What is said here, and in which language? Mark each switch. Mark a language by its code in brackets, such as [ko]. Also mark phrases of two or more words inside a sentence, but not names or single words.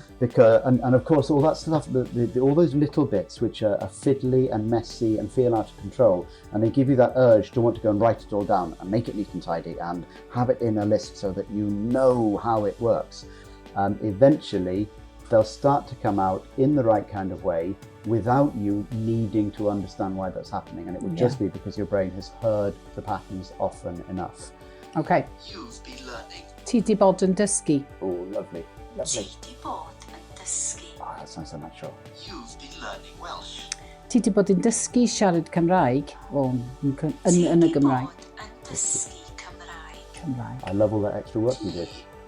[en] Because, and of course, all that stuff, all those little bits which are fiddly and messy and feel out of control, and they give you that urge to want to go and write it all down and make it neat and tidy and have it in a list so that you know how it works. Eventually, they'll start to come out in the right kind of way without you needing to understand why that's happening. And it would just be because your brain has heard the patterns often enough. Okay. You've been learning. [cy] Ti 'di bod yn dysgu. [en] Oh, lovely. [cy] Ti 'di bod yn dysgu. [en] Oh, that sounds so natural. You've been learning Welsh. [cy] Ti 'di bod yn dysgu siarad Cymraeg yn y Gymraeg. Ti 'di bod yn dysgu Cymraeg. Cymraeg. [en] I love all that extra work you did.